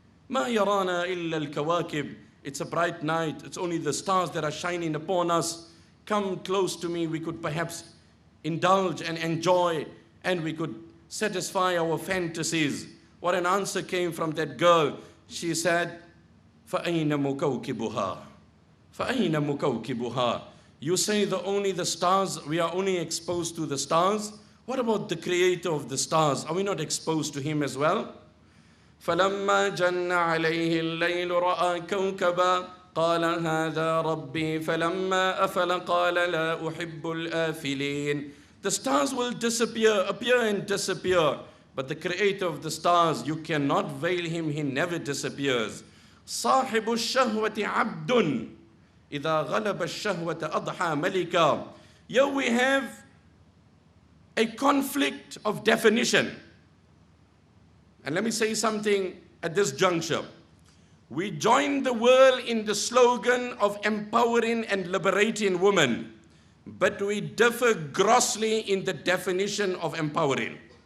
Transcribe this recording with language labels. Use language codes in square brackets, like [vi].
[ar] Ma yarana illa al-kawakib." [en] It's a bright night. It's only the stars that are shining upon us. Come close to me. We could perhaps indulge and enjoy, and we could satisfy our fantasies. What an answer came from that girl. She said, [ar] فَأَيْنَ مُكَوْكِبُهَا فَأَيْنَ مُكَوْكِبُهَا. [en] You say only the stars, we are only exposed to the stars. What about the creator of the stars? Are we not exposed to him as well? [ar] فَلَمَّا جَنَّ عَلَيْهِ اللَّيْلُ رَأَى كَوْكَبًا قَالَ هَذَا رَبِّي فَلَمَّا أَفَلَ قَالَ لَا أُحِبُّ الْآفِلِينَ. [en] The stars will disappear, appear and disappear. But the creator of the stars, you cannot veil him, he never disappears. [ar] صاحب الشهوة عبد إذا غلب الشهوة أضحى ملكا. [en] Here we have a conflict of definition. And let me say something at this juncture. We join the world in the slogan of empowering and liberating women, but we differ grossly in the definition of empowering.